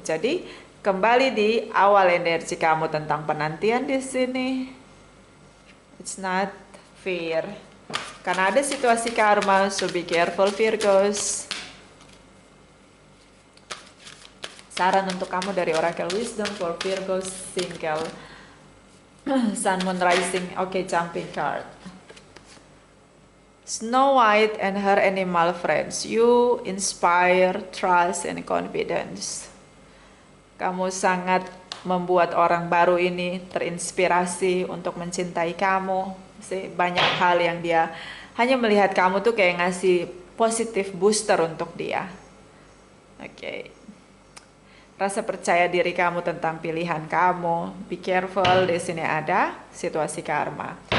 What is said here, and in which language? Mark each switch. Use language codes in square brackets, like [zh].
[id] Jadi kembali di awal energi kamu tentang penantian di sini. [en] It's not fair. [id] Karena ada situasi karma, [en] so be careful [id] Virgos. Saran untuk kamu dari Oracle Wisdom for Virgos single Sun, Moon, Rising. Oke, jumping card. [en] Snow White and her animal friends. You inspire trust and confidence. [id] Kamu sangat membuat orang baru ini terinspirasi untuk mencintai kamu. Banyak hal yang dia hanya melihat kamu tuh kayak ngasih positif booster untuk dia. Oke. Rasa percaya diri kamu tentang pilihan kamu. [en] Be careful, [id] di sini ada situasi karma.